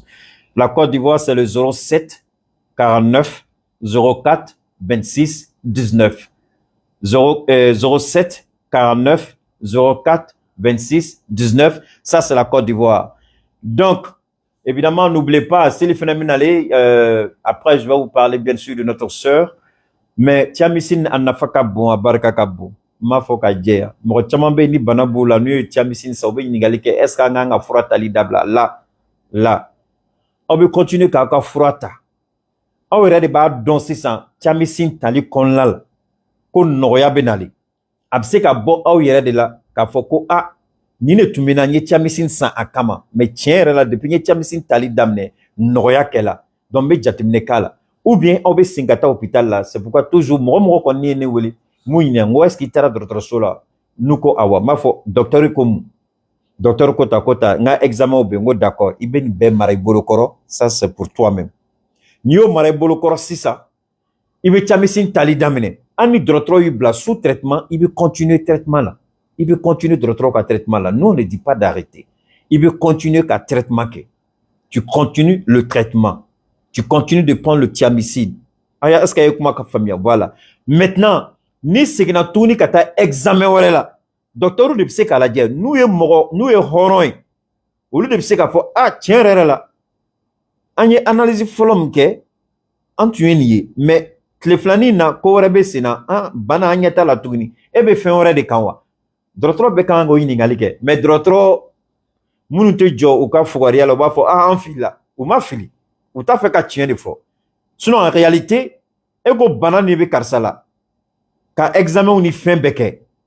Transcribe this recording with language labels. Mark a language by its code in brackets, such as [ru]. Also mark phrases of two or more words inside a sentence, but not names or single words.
[fr] La Côte d'Ivoire, c'est le 07 49 04 26 19. 07 49 04 26 19. Ça, c'est la Côte d'Ivoire. Donc, évidemment, n'oubliez pas, si les phénomènes allaient, après, je vais vous parler bien sûr de notre sœur, Mais [bm] tiamicine a nafa ka bon, a barika ka bon. Ma fo ka jɛya. Mɔgɔ caman bɛ ni bana b'u la n'u ye tiamicine san u bɛ ɲininkali kɛ [fr] est-ce que [bm] an kan ka fura tali dabila la aw bɛ continuer k'aw ka fura ta. Aw yɛrɛ de b'a dɔn sisan tiamicine tali kɔnɔna la ko nɔgɔya bɛ nali. A bɛ se ka bɔ aw yɛrɛ de la k'a fɔ ko nin de tun bɛ na n ye tiamicine san a kama mais tiɲɛ yɛrɛ la depuis n ye tiamicine tali daminɛ nɔgɔya kɛla donc n bɛ jateminɛ k'a la. [fr] Ou bien [bm] aw bɛ sin ka taa hôpital la [fr] c'est pourquoi toujours [bm] mɔgɔ kɔni ye ne wele mun ɲininka n ko [fr] est-ce que [bm] i taara dɔgɔtɔrɔso la n'u ko awɔ n b'a fɔ docteur ko mun docteur ko ta n ka examen bɛ yen n ko d'accord i bɛ nin bɛɛ mara i bolo kɔrɔ [fr] ça c'est pour toi-même [bm] n'i y'o mara i bolo kɔrɔ sisan i bɛ tiamicine tali daminɛ hali ni dɔgɔtɔrɔ y'i bila [fr] sous traitement [bm] i bɛ continuer traitement la i bɛ continuer dɔgɔtɔrɔ ka traitement la [fr] nous on ne dit pas d'arrêter [bm] i bɛ continuer ka traitement kɛ [fr] tu continues le traitement tu continues de prendre le tiamicine est-ce que [bm] a ye kuma ka faamuya [fr] voilà maintenant [bm] ni seginna tuguni ka taa examen wɛrɛ la docteur de bɛ se k'a lajɛ n'u ye hɔrɔn ye olu de bɛ se k'a fɔ tiɲɛ yɛrɛ la an ye analyse fɔlɔ min kɛ an tun ye nin ye mais tile filanin na ko wɛrɛ bɛ sen na bana an ɲɛ t'a la tuguni e bɛ fɛn wɛrɛ de kan wa dɔgɔtɔrɔ bɛɛ kan k'o ɲininkali kɛ mais dɔgɔtɔrɔ minnu tɛ jɔ u ka fugariya la u b'a fɔ an filila u ma fili u t'a fɛ ka tiɲɛ de fɔ [fr] sinon en réalité [bm] e ko bana nin bɛ karisa la ka examen ni fɛn bɛɛ kɛ